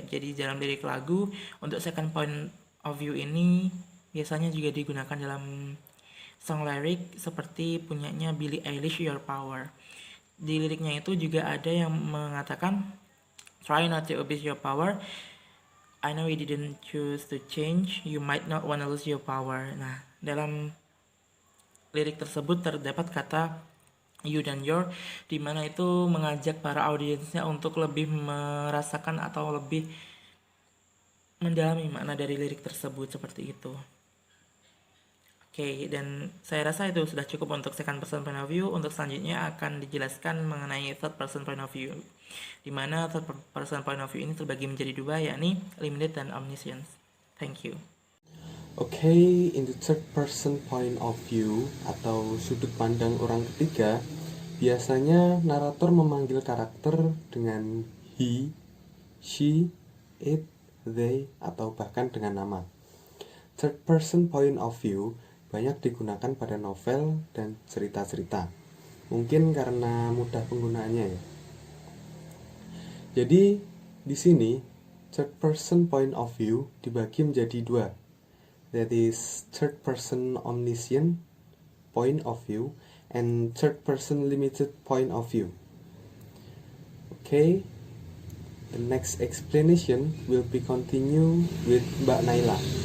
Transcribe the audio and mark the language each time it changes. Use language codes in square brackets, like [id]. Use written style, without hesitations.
[id] Jadi dalam lirik lagu untuk second point of view ini biasanya juga digunakan dalam song lyric seperti punyanya Billie Eilish, Your Power. Di liriknya itu juga ada yang mengatakan [en] try not to abuse your power. I know you didn't choose to change, you might not wanna lose your power. [id] Nah, dalam lirik tersebut terdapat kata you dan your, dimana itu mengajak para audiensnya untuk lebih merasakan atau lebih mendalami makna dari lirik tersebut, seperti itu. Oke, dan saya rasa itu sudah cukup untuk second person point of view. Untuk selanjutnya akan dijelaskan mengenai third person point of view, dimana third person point of view ini terbagi menjadi dua, yakni limited dan omniscience. [en] Thank you. Okay, in the third person point of view [id] atau sudut pandang orang ketiga, biasanya narator memanggil karakter dengan he, she, it, they, atau bahkan dengan nama. Third person point of view banyak digunakan pada novel dan cerita-cerita. Mungkin karena mudah penggunaannya ya. Jadi di sini third person point of view dibagi menjadi dua. [en] That is third person omniscient point of view and third person limited point of view. Okay, the next explanation will be continue with Mbak Naila.